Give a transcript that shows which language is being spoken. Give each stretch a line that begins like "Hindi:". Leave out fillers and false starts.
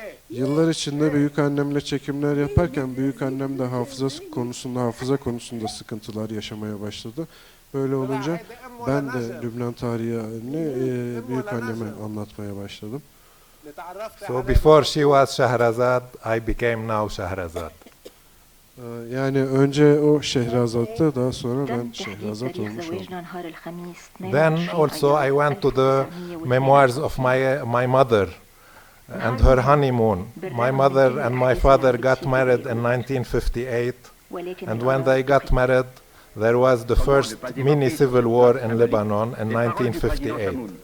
Turkish: Yıllar içinde büyükannemle çekimler yaparken büyükannem de hafıza konusunda sıkıntılar yaşamaya başladı. Böyle olunca ben de Lübnan tarihini büyükanneme anlatmaya başladım.
English: So before she was Shahrazad, I became now Shahrazad.
Turkish: Yani önce o Şehrazat'tı, daha sonra ben Şehrazat olmuş oldum.
English: Then also I went to the memoirs of my mother and her honeymoon. My mother and my father got married in 1958, and when they got married, there was the first mini civil war in Lebanon in 1958.